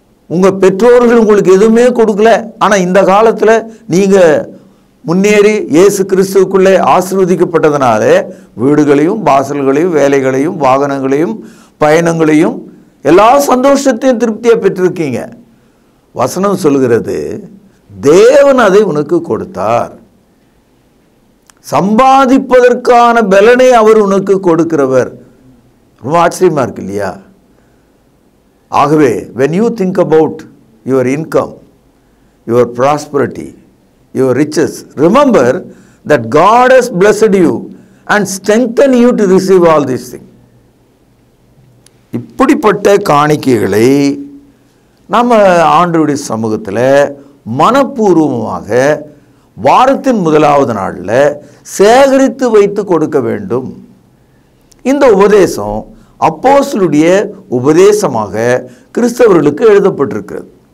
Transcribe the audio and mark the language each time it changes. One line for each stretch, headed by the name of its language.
Tamil: உங்கள் பெற்றோர்கள் உங்களுக்கு எதுவுமே கொடுக்கல, ஆனால் இந்த காலத்தில் நீங்கள் முன்னேறி இயேசு கிறிஸ்துவுக்குள்ளே ஆசீர்வதிக்கப்பட்டதுனால வீடுகளையும் வாசல்களையும் வேலைகளையும் வாகனங்களையும் பயணங்களையும் எல்லா சந்தோஷத்தையும் திருப்தியாக பெற்றிருக்கீங்க. வசனம் சொல்கிறது, தேவன் அதை உனக்கு கொடுத்தார். சம்பாதிப்பதற்கான பலனை அவர் உனக்கு கொடுக்கிறவர். ரொம்ப ஆச்சரியமாக இருக்கு இல்லையா?
English: ஆகவே when you think about your income, your prosperity, your riches, remember that God has blessed you and strengthened you to receive all these things.
Tamil: இப்படிப்பட்ட காணிக்கைகளை நம்ம ஆண்டவருடைய சமூகத்தில் மனப்பூர்வமாக வாரத்தின் முதலாவது நாளில் சேகரித்து வைத்து கொடுக்க வேண்டும். இந்த உபதேசம் அப்போஸ்தலருடைய உபதேசமாக கிறிஸ்தவர்களுக்கு எழுதப்பட்டிருக்கிறது.